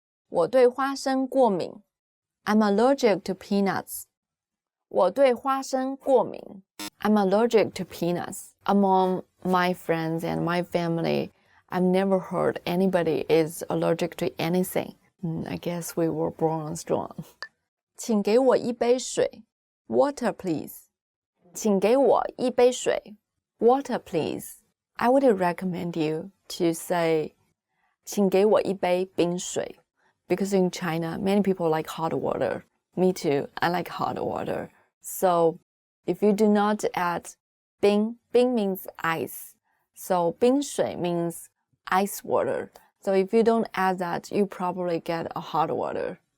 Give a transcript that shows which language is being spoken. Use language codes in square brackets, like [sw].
[zh] 我對花生過敏 [en] I'm allergic to peanuts. [zh] 我對花生過敏 [en] I'm allergic to peanuts. Among my friends and my family, I've never heard anybody is allergic to anything. I guess we were born strong. [zh] 請給我一杯水 [en] Water, please. 請給我一杯水 Water, please. I would recommend you to say [zh] 請給我一杯冰水 [en] because in China, many people like hot water. Me too, I like hot water. So if you do not add 冰 means ice. So 冰水 means ice water. So if you don't add that, you probably get a hot water.